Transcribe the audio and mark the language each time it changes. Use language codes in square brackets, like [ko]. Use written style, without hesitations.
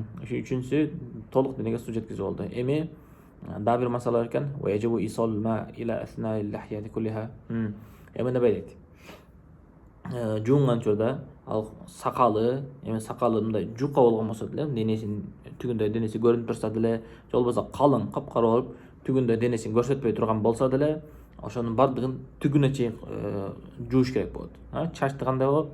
[ky] Üçüncüsü толук денеге суу жеткизүү болду. Эми дагы бир масала бар экен. [ar] ويجب إيصال الماء إلى أثناء اللحية كلها. [ky] Эми мындай дейт. Жуунган учурда ал сакалы, эми сакалы мындай жука болгон болсо деле, денесинин түгүндө денеси көрүнүп турса деле, же болбосо калың, капкара болуп, түгүндө денесин көрсөтпөй турган болсо деле, ошонун бардыгын түгүнө чейин жууш керек болот. Чачты кандай болот?